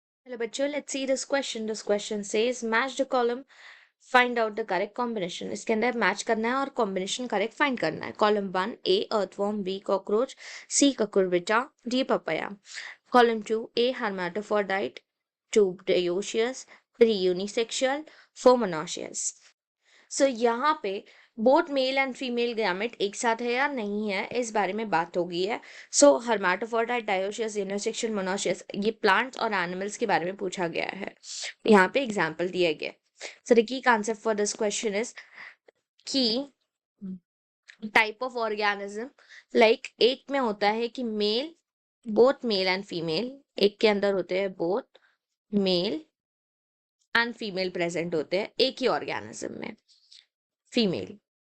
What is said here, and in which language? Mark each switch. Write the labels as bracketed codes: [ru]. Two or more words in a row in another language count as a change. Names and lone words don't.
[en] Hello बच्चों, let's see this question. This question says match the column, find out the correct combination. [hi] इसके अंदर मैच करना है और [en] combination correct find [hi] करना है. [en] कॉलम 1 A earthworm, B cockroach, C cucurbita, D papaya. Column 2 A hermaphrodite, 2 dioecious, 3 unisexual, 4 monoecious. [hi] सो यहाँ पे [en] both male and female gamete [hi] एक साथ है या नहीं है, इस बारे में बात हो गई है. [en] so hermaphrodite, dioecious, unisexual, monoecious, [hi] ये प्लांट्स और एनिमल्स के बारे में पूछा गया है. यहाँ पे एग्जाम्पल दिए गए. [en] so the key concept for this question is [hi] कि [en] type of organism, like [hi] एक में होता है कि मेल, [en] both male and female, [hi] एक के अंदर होते हैं [en] both male and female present [hi] होते हैं एक ही ऑर्गेनिज्म में, फीमेल.